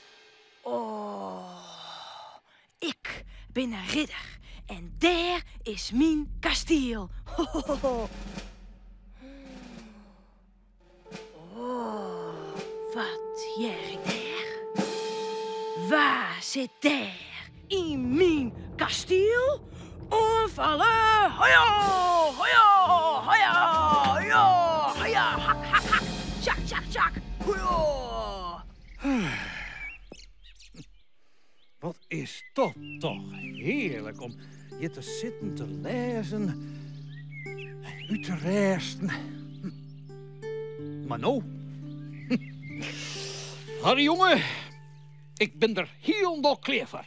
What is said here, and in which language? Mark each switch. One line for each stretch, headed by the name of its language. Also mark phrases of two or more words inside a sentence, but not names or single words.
Dutch: Oh, ik ben een ridder en daar is mijn kasteel. Oh, wat jij daar? Waar zit daar in mijn kasteel? Onvallen! Hoja! Hoja! Hoja! Hoja! Hoja! Hak, hak, hak! Tjak, tjak, tjak! Hoja! Wat is dat toch heerlijk om hier te zitten, te lezen en u te resten. Maar nou, Harry jongen, ik ben er helemaal klaar voor.